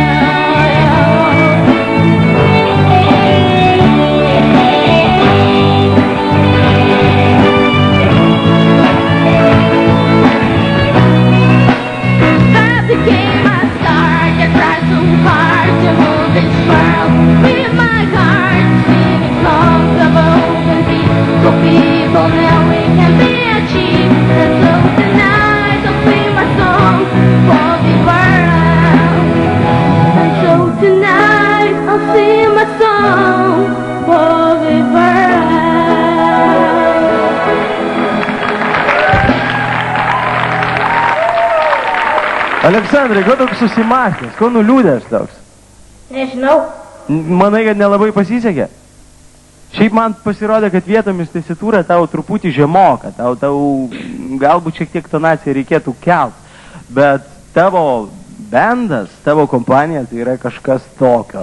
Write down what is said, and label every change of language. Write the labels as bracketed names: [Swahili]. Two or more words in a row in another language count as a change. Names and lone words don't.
[English] That became my start, I tried so hard to move this world with my heart, singing songs of open peace for people now we can be achieved. And so tonight I'll sing my song for the world. And so tonight I'll sing my song for the world. [Lithuanian] Aleksandrai, ko toks susimąstęs, ko nuliūdęs toks? Nežinau. Manai, kad nelabai pasisekė? Šiaip man pasirodė, kad vietomis tesitūra tau truputį žemoka, tau galbūt šiek tiek tonaciją reikėtų kelt, bet tavo bendas, tavo kompanija tai yra kažkas tokio.